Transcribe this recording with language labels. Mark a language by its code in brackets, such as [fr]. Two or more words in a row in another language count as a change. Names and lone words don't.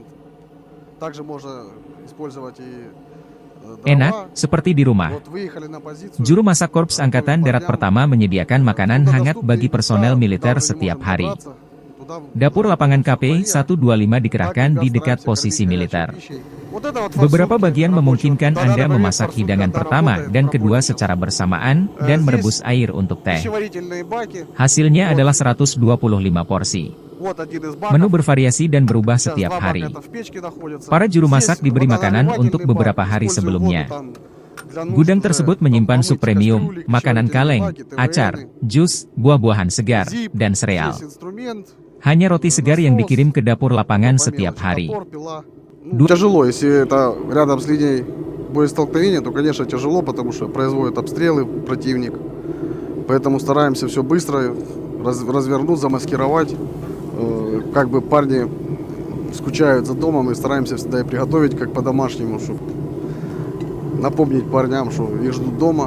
[ru] Также можно использовать и [id] Enak, seperti di rumah. Juru masak Korps Angkatan Darat Pertama menyediakan makanan hangat bagi personel militer setiap hari. Dapur lapangan KP-125 dikerahkan di dekat posisi militer. Beberapa bagian memungkinkan Anda memasak hidangan pertama dan kedua secara bersamaan, dan merebus air untuk teh. Hasilnya adalah 125 porsi. Menu bervariasi dan berubah setiap hari. Para juru masak diberi makanan untuk beberapa hari sebelumnya. [ru] Для нужд [id] Gudang [ru] уже [id] tersebut menyimpan [ru] помыть [id] sup premium, [ru] кастрюли, [id] makanan [ru] кипятильные [id] kaleng, [ru] баки, [id] acar, [ru] ТВНы, [id] jus, buah-buahan segar, [ru] зип, [id] dan sereal. [ru] весь инструмент, [id] Hanya roti segar yang [ru] насос, [id] dikirim ke dapur [ru] ну, [id] lapangan [ru] по [id] setiap [ru] мелочи, [id] hari. [ru] топор, пила. Ну, тяжело, если это рядом с линией боестолкновения, то, конечно, тяжело, потому что производит обстрелы противник. Поэтому стараемся все быстро развернуть, замаскировать. Как бы парни скучают за домом, и стараемся всегда и приготовить как по-домашнему, чтобы напомнить парням, что их ждут дома.